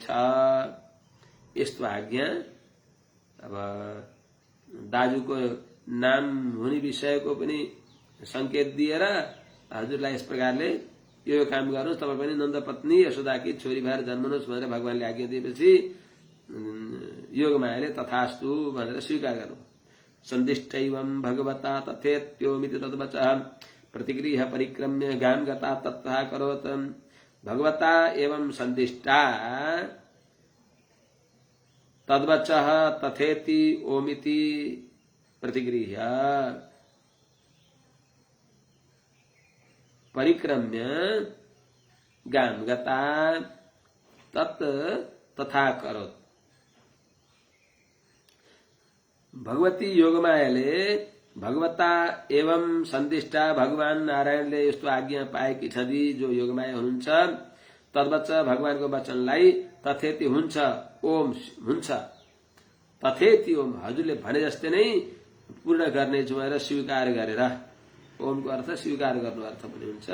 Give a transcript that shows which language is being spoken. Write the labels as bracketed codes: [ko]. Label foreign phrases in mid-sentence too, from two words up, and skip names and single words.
[ne] यस्तो आज्ञा अब दाजुको नाम हुने विषयको पनि संकेत दिएर हजुरलाई यस प्रकारले यो काम गर्नुहोस्, तपाईँ पनि नन्द पत्नी यशोदाकी छोरी भएर जन्मनुहोस् भनेर भगवानले आज्ञा दिएपछि योगमायाले तथास्तु भनेर स्वीकार गर्नु। [sa] सन्दिष्टैवं भगवता तथेत्योमिति तद्वचः प्रतिगृह्य परिक्रम्य गाम गता तथा करोत्। भगवता एवं सन्दिष्टा तद्वचः तथेति ओमिति प्रतिगृह्य परिक्रम्य गाम गता तत् तथा करोत्। [ne] भगवती योगमायाले [sa] भगवता एवं सन्दिष्टा [ne] भगवान नारायणले यस्तो आज्ञा पाएकी छँदी जो योगमाया हुनुहुन्छ, तद्वच भगवानको वचनलाई तथेति हुन्छ ओम हुन्छ, [sa] तथेति ओम [ne] हजुरले भने जस्तै नै पूर्ण गर्नेछु भनेर स्वीकार गरेर, ओमको अर्थ स्वीकार गर्नु अर्थ पनि हुन्छ।